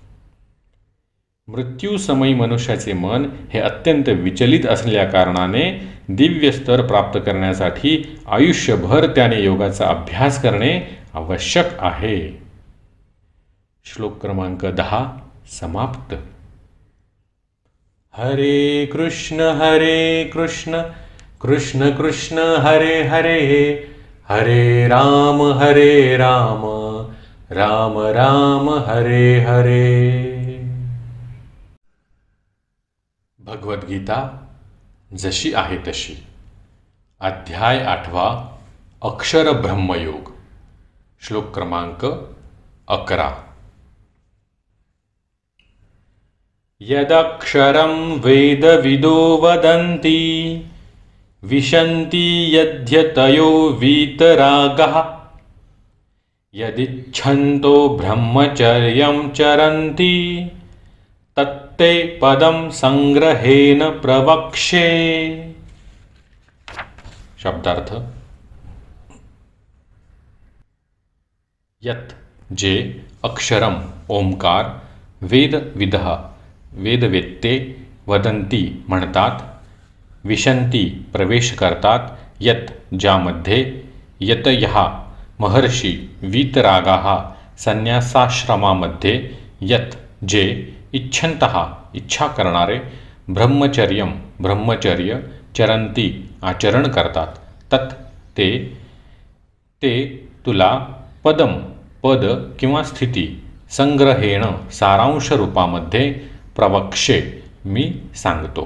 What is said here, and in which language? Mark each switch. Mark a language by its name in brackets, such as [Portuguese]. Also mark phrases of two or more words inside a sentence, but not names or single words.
[Marathi] मृत्यूसमयी मनुष्याचे मन हे अत्यंत विचलित असल्या कारणाने दिव्य स्तर प्राप्त करण्यासाठी आयुष्यभर त्याने योगाचा अभ्यास करणे आवश्यक आहे. श्लोक क्रमांक 10 समाप्त. [Sanskrit] हरे कृष्ण कृष्ण कृष्ण हरे हरे, हरे राम राम राम हरे हरे. [Marathi] भगवद्गीता जशी आहे तशी. अध्याय 8 अक्षर ब्रह्मयोग. श्लोक क्रमांक 11. [Sanskrit] यदक्षरं वेदविदो वदन्ति, विशन्ति यद्यतयो वीतरागः, यदिच्छन्तो ब्रह्मचर्यं चरन्ति, तत्ते पदं संग्रहेण प्रवक्ष्ये. [Marathi] शब्दार्थ. यत जे, अक्षरम ओंकार, वेदविदः वेदवेत्ते, वदंती म्हणतात, विशंती प्रवेश करतात, यत ज्यामध्ये, यतयः महर्षी, वीतरागाः संन्यासाश्रमामध्ये, यत जे, इच्छन्तः इच्छा करणारे, ब्रह्मचर्यम ब्रह्मचर्य, चरंती आचरण करतात, तत् ते तुला, पदम पद किंवा स्थिती, संग्रहेण सारांश रूपामध्ये, प्रवक्ष्ये मी सांगतो.